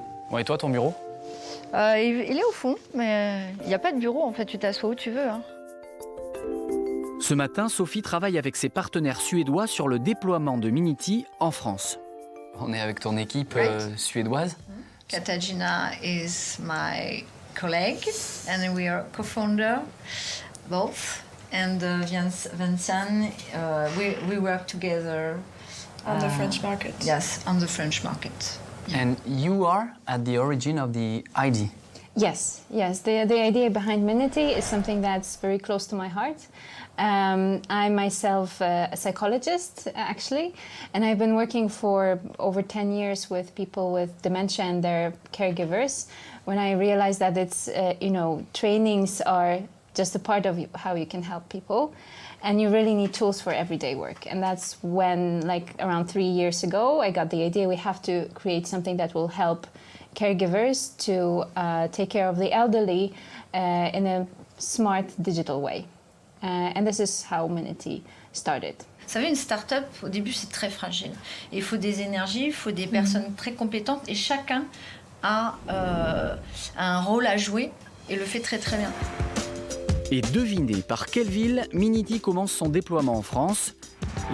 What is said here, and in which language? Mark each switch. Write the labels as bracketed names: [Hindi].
[French] Bon, et toi, ton bureau ? Il est au fond, mais il n'y a pas de bureau, en fait, tu t'assois où tu veux. Hein. Ce matin, Sophie travaille avec ses partenaires suédois sur le déploiement de Minity en France. On est avec ton équipe suédoise. [English] Katarzyna is my colleague, and we are co-founder, both. And Vincent, we work together. On the French market. Yes, on the French market. And you are at the origin of the idea. Yes. The idea behind Minity is something that's very close to my heart. I'm myself a psychologist, actually, and I've been working for over 10 years with people with dementia and their caregivers. When I realized that it's, trainings are just a part of how you can help people. And you really need tools for everyday work. And that's when, around 3 years ago, I got the idea we have to create something that will help caregivers to take care of the elderly in a smart digital way. And this is how Minity started. [French] Vous savez, une start-up, au début, c'est très fragile. Et il faut des énergies, il faut des personnes très compétentes. Et chacun a un rôle à jouer et le fait très très bien. Et devinez par quelle ville Minity commence son déploiement en France ?